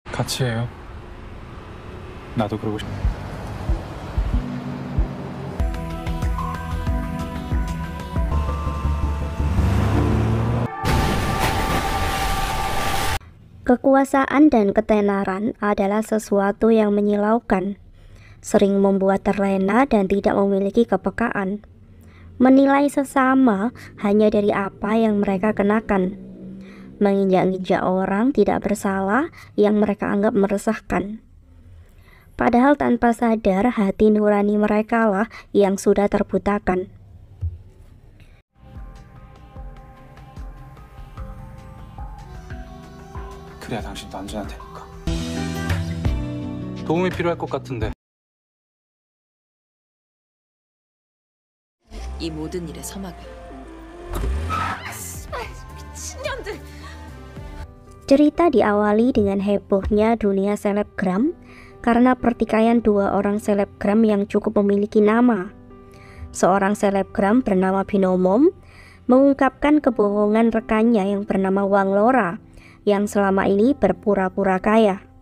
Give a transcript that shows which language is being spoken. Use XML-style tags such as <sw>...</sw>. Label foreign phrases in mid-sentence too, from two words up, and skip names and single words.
<ko>같이 해요. 나도 그러고 싶어.</ko> <id>Kekuasaan dan ketenaran adalah sesuatu yang menyilaukan, sering membuat terlena dan tidak memiliki kepekaan. Menilai sesama hanya dari apa yang mereka kenakan. Menginjak-injak orang tidak bersalah yang mereka anggap meresahkan. Padahal tanpa sadar hati nurani mereka lah yang sudah terbutakan.</id> <ko>그래야 당신도 안전할 테니까. 도움이 필요할 것 같은데. 이 모든 일의 서막을. 미친년들.</ko> <id>Cerita diawali dengan hebohnya dunia selebgram karena pertikaian dua orang selebgram yang cukup memiliki nama. Seorang selebgram bernama Binomom mengungkapkan kebohongan rekannya yang bernama Wang Lora yang selama ini berpura-pura kaya.</id>